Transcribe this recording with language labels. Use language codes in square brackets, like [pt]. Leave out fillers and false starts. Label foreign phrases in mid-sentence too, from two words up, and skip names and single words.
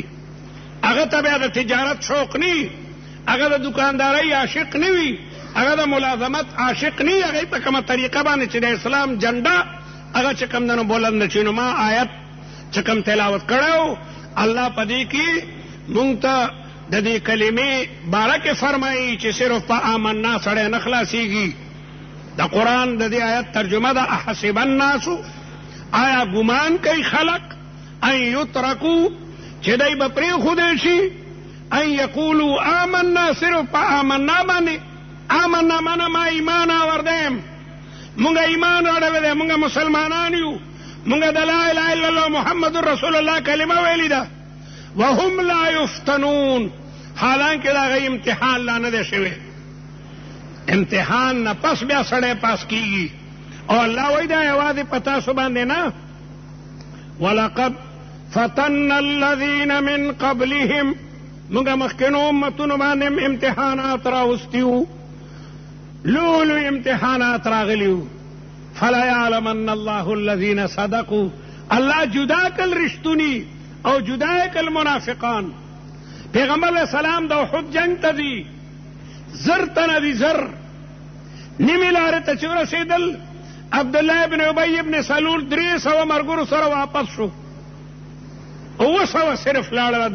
[ps] هغه ته بیا د تجارت شوق نه، هغه د دکاندارۍ عاشق نه وي، هغه د ملازمت عاشق نه، هغه په کومه طریقه باندې چې د اسلام جنډه هغه چې کوم دنو بلند چې نو ما آیت چې کوم تلاوت کړو الله پدې کې مونږ ته د دې کلمې باره کې فرمایي چې صرف په آمنا سړی نه خلاصېږي. د قرآن د دې آیت ترجمه ده [ar] احسب الناس، [ps] آیا ګمان کوي خلق [ar] ان یترکو [ps] چې دی به پرېښودی شي [ar] ان یقولو آمنا [ps] صرف په آمنا باندې. آمنا مانا [fa] ما ایمان آوردیم، [ps] مونږ ایمان راوړلی دی، مونږ مسلمانان یو، مونږ د [ar] لا اله الا الله محمد رسول الله [ps] کلمه ویلې ده. [ar] وهم لا یفتنون، [ps] حالانکه د هغه امتحان لا نه دی شوی. امتحان نه پس بیا سړی پاس کیږي. او الله وایي دا یوازې په تاسو باندې نه، [ar] ولقد فتنا الذین من قبلهم، [ps] مونږ مخکینو امتونو باندې امتحانات راوستي وو، لولو امتحانات راغلي وو. [ar] فلا یعلمن الله الذین صدقوا، [ps] الله جدا کل رښتوني او جدا کل منافقان. پیغمبر [ar] علیہ السلام [ps] د احد جنگ ته ځي، زر تنه دي، زر نیمې لارې ته چې ورسېدل عبدالله ابن ابی ابن سلول 300 مرګرو سره واپس شو، 900 صرف لاړل.